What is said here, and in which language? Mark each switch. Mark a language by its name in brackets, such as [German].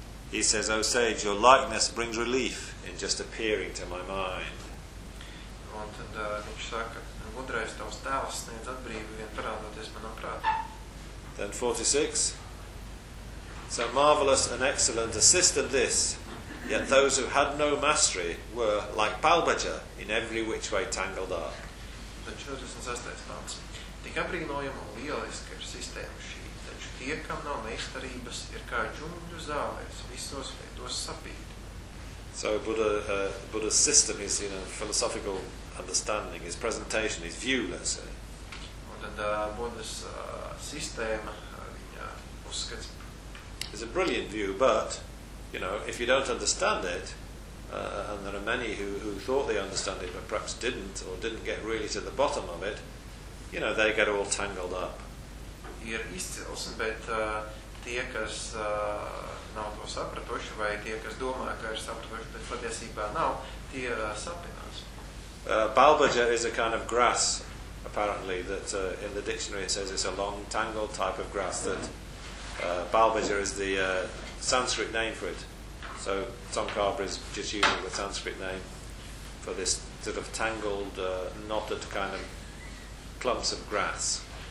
[English] He says, O sage, your likeness brings relief in just appearing to my mind. [Latvian] Un tad viņš saka, gudrais tavs tēls sniedz atbrīvi vien parādoties manam prātam. [English] Then 46. So marvelous and excellent assistant this, yet those who had no mastery were like Balbaja in every which way tangled up. [Latvian] Tad 46. Pants. Tik apbrīnojama lieliska ir sistēma šī. Tie, kam nav meistarības, ir kā džungļu zālēs, visos veidos sapīti. [English] So Buddha's system, his, you know, philosophical understanding, his presentation, his view, let's say. [Latvian] Un tad Buddha's sistēma, viņa uzskats. [English] It's a brilliant view, but, you know, if you don't understand it, and there are many who thought they understand it, but perhaps didn't, or didn't get really to the bottom of it, you know, they get all tangled up. [Latvian] Ir izcils, bet tie, kas nav to sapratuši, vai tie, kas domā, ka ir sapratuši, bet patiesībā nav, tie sapinās. [English] Balbaja is a kind of grass, apparently, that in the dictionary it says it's a long, tangled type of grass, that Balbaja is the Sanskrit name for it. So Tsongkhapa is just using the Sanskrit name for this sort of tangled, knotted kind of clumps of grass.